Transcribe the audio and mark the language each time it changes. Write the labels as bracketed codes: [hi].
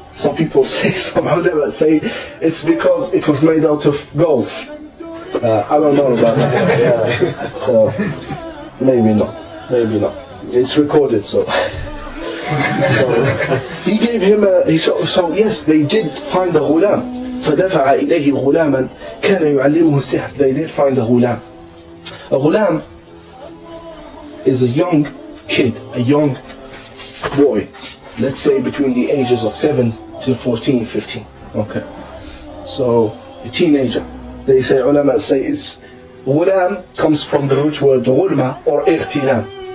[en] Some people say, some ulama say, it's because it was made out of gold. I don't know about that. Yeah. So maybe not. It's recorded, so. So he gave him so yes, they did find a ghulam. [ar] فدفع إليه غلاما كان يعلمه السحر. [en] They did find a ghulam. A ghulam is a young kid, a young boy, let's say between the ages of 7 to 14, 15. Okay. So a teenager. They say, ulama say it's ghulam comes from the root word ghulma or ikhtilam.